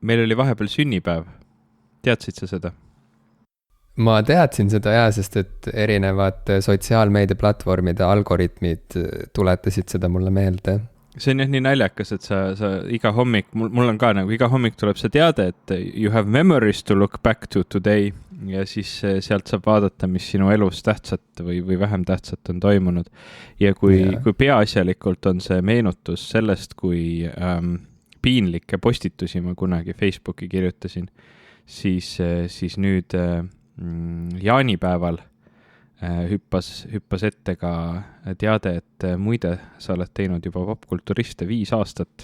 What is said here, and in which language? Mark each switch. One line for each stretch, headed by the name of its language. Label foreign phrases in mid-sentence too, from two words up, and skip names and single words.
Estonian: meil oli vahepeal sünnipäev. Teadsid sa seda? Ma teadsin seda sest et erinevad sotsiaalmeedia platvormide algoritmid tuletasid seda mulle meelde. See on jah nii naljakas, et sa iga hommik, mul on ka nagu iga hommik tuleb see teade, et
English: you have memories to look back to today
Estonian: ja siis sealt saab vaadata, mis sinu elus tähtsat või vähem tähtsat on toimunud. Ja kui peaasjalikult on see meenutus sellest, kui piinlikke postitusi ma kunagi Facebooki kirjutasin, siis nüüd jaanipäeval hüppas ette ka teade, et muide, sa oled teinud juba popkulturiste 5 aastat.